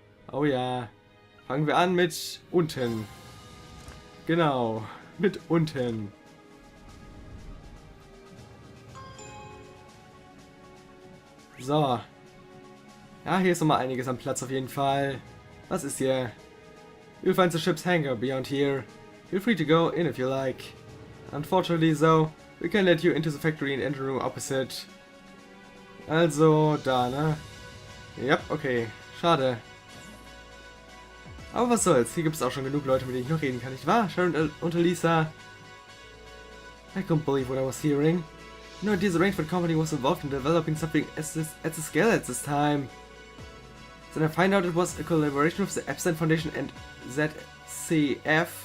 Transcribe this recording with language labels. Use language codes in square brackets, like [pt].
[de] Oh ja. Fangen wir an mit unten. Genau. Mit unten. So. Ja, hier ist nochmal einiges am Platz auf jeden Fall. Was ist hier? [en] You'll find the ship's hangar beyond here. Feel free to go in if you like. Unfortunately though, we can let you into the factory and engine room opposite. [de] Also, da, ne? Ja, okay. Schade. Aber was soll's, hier gibt es auch schon genug Leute, mit denen ich noch reden kann, nicht wahr? Sharon und Elisa. [en] I can't believe what I was hearing. No idea the Rainford Company was involved in developing something at the scale at this time. Then I find out it was a collaboration with the Epstein Foundation and ZCF.